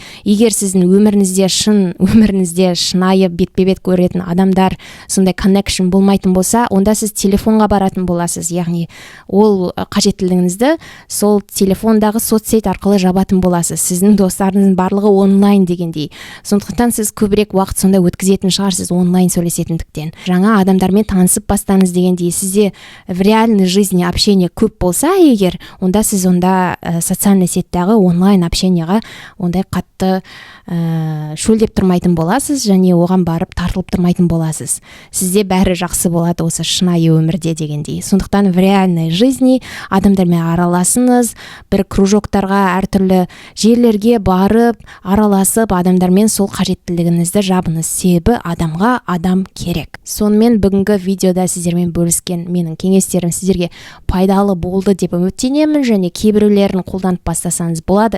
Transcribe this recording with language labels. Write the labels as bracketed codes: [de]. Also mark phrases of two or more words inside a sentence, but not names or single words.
[kk] Егер сіздің өміріңізде шынайы бетпе-бет көретін адамдар, сондай connection болмайтын болса, онда сіз телефонға баратын боласыз. Яғни ол қажеттілігіңізді сол телефондағы соцсет арқылы жабатын боласыз. Сіздің достарыңыздың барлығы онлайн дегендей. Сондықтан сіз көбірек уақыт сонда өткізетін шығарсыз онлайн сөйлесетіндіктен. Жаңа адамдармен танысып бастаңыз дегендей. Сізде [ru] в реальной жизни общение [kk] көп болса егер, онда сіз социальный сеттегі онлайн общениеға ондай қатты шөлдеп тұрмайтын боласыз, және оған барып тартылып тұрмайтын боласыз. Сізде бәрі жақсы болады осы шынайы өмірде дегендей. Сондықтан [ru] в реальной жизни [kk] адамдармен араласыңыз, бір кружоктарға, әртүрлі жерлерге барып, араласып, адамдармен сол қажеттілігіңізді жабыңыз. Себебі адамға адам керек. Сонымен бүгінгі видеода сіздермен бөліскен менің кеңестерім сіздерге пайдалы болды деп үміттенемін, және кейбіреулерін қолданып бастасаңыз болады.